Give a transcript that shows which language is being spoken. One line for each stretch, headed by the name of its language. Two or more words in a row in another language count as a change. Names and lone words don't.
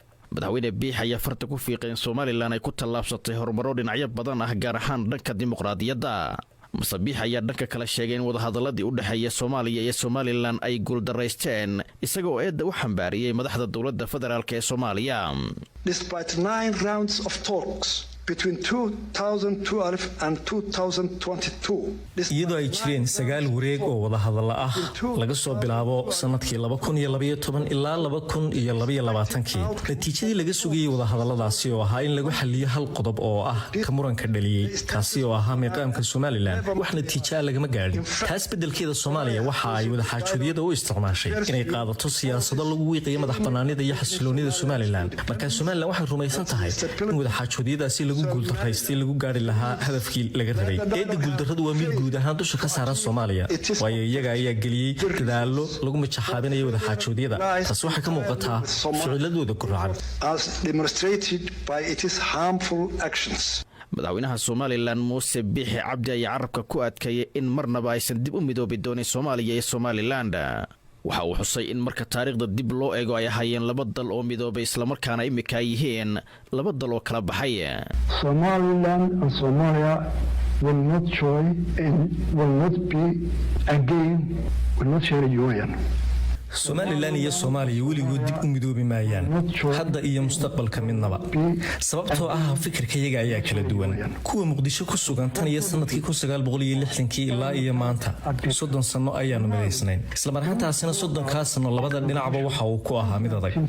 Somali: Madaxweyne Biix ayaa farta ku fiiqay in Somaliland ay ku tallaabsatay horumaro dhinacyo badan ah, gaar ahaan dhanka dimuqraadiyadda. Muse Biix ayaa dhanka kale sheegay in wadahadalladii u dhexeeya Soomaaliya iyo Somaliland ay guuldaraysteen, isaga oo eedda u xambaariyey madaxda dowladda federaalk ee Soomaaliya.
English: Despite nine rounds of talks between two thousand twelve and two thousand twenty-two.
Somali: Iyadoo ay jireen sagaal wareeg oo wadahadalla ah laga soo bilaabo sanadkii laba kun iyo laba iyo toban ilaa laba kun iyo laba iyo labaatankii. Natiijadii laga sugayey wadahadalladaasi oo ahaa in lagu xalliyo hal qodob oo ah ka muranka dhaliyey, kaasi oo ahaa miiqaamka Somaliland, wax natiijo ah lagama gaadhin. Taas beddelkeeda, Soomaaliya waxa ay wadaxaajoodiyada u isticmaashay inay qaadato siyaasado lagu wiiqayo madax bannaanida iyo xasiloonida Somaliland. Marka Somaliland waxay rumaysan tahay in wadahaajoodiyadaasi lagu guuldarraystay lagu gaari lahaa hadafkii laga rabay. Eedda guuldarradu waa mid guud ahaan dusha ka saaran Soomaaliya, waayo iyaga ayaa geliyey dadaallo lagu mijaxaabinayo wadaxaajoodiyada. Taas waxay ka muuqataa ficiladooda gurracan.
English: As demonstrated by its harmful actions.
Somali: Madaxweynaha Somaliland Muuse Biixi Cabdi ayaa carabka ku adkeeyey in marnaba aysan dib u midoobi doonin Soomaaliya iyo Somaliland. Waxa uu xusay in marka taariikhda dib loo eego ay ahaayeen laba dal oo midoobay, isla markaana imika ay yihiin laba dal oo kala baxay.
English: Somaliland and Somalia will not join and will not be again, will not share a union.
Somali: Somaliland iyo Soomaaliya weligood dib u midoobi maayaan, hadda iyo mustaqbalka midnaba. Sababtoo ah fikirka iyaga ayaa kala duwan. Kuwa Muqdisho ku sugan tan iyo sanadkii kun sagaal boqol iyo lixdankii ilaa iyo maanta, soddon sano ayaanu midaysnayn. Isla mar ahaantaasina soddonkaa sano labada dhinacba waxa uu ku ahaa mid adag.